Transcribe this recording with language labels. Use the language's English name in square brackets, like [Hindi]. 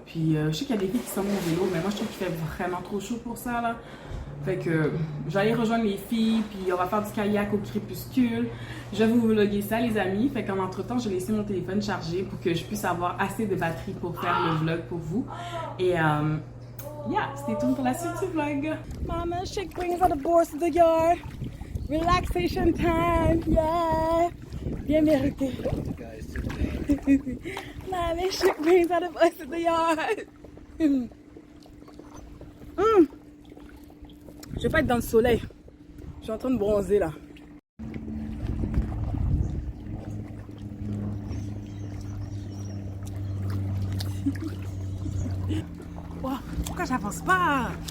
[French] Puis je sais qu'il y a des filles qui sont au vélo, mais moi je trouve qu'il fait vraiment trop chaud pour ça là. Fait que je vais aller rejoindre les filles, puis on va faire du kayak au crépuscule. Je vais vous vlogger ça les amis. Fait qu'en entre-temps, je vais laisser mon téléphone chargé pour que je puisse avoir assez de batterie pour faire le vlog pour vous. Et [English] yeah, stay tuned [French] pour la suite du vlog. [English] Mama, shake brings out the boys to the yard. Relaxation time, yeah. [French] Bien mérité. [English] Mommy, shake brings out the boys to the yard. [French] Je vais pas être dans le soleil. Je suis en train de bronzer là. Wow, pourquoi j'avance pas?